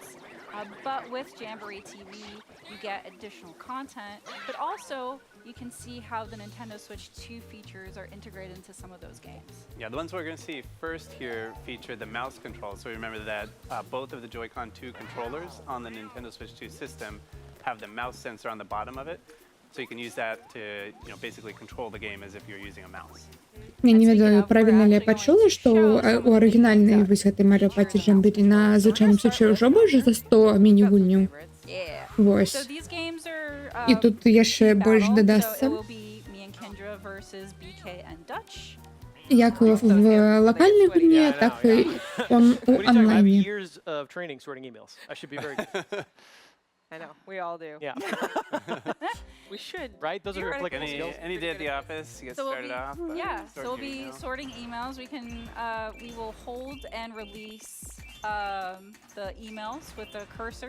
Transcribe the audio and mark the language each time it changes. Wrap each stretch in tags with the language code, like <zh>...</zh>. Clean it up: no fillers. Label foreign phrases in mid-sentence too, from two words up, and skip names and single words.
<en>But with Jamboree TV, you get additional content, but also you can see how the Nintendo Switch 2 features are integrated into some of those games. Yeah, the ones we're going to see first here feature the mouse control. So remember that both of the Joy-Con 2 controllers on the Nintendo Switch 2 system have the mouse sensor on the bottom of it. So you can use that to, basically control the game as if you're using a mouse.</en> <be>Я не ведаю, правильна ли я пачула, што у арыгінальнай вось гэтай Mario Party Jamboree на звычайным свече ўжо больш за 100 міні-гульняў.</be> <en>Yeah.</en> <be>Вось.</be> <en>So these games are</en> <be>І тут яшчэ</be> <en>team</en> <be>больш</be> <en>battle,</en> <be>дадасца.</be> <en>so it will be me and Kendra versus BK and Dutch.</en> <be>Як в локальнай гульні, так і у</be> <en>What are you talking about? I have</en> <be>онлайне.</be> <en>years of training sorting emails. I should be very good. I know. We all do. Yeah. We should. Right? Those are Theoretically. applicable skills. Any day at the office, you get So we'll started be, off. yeah, so we'll sorting be emails. sorting emails. We will hold and release the emails with the cursor.</en>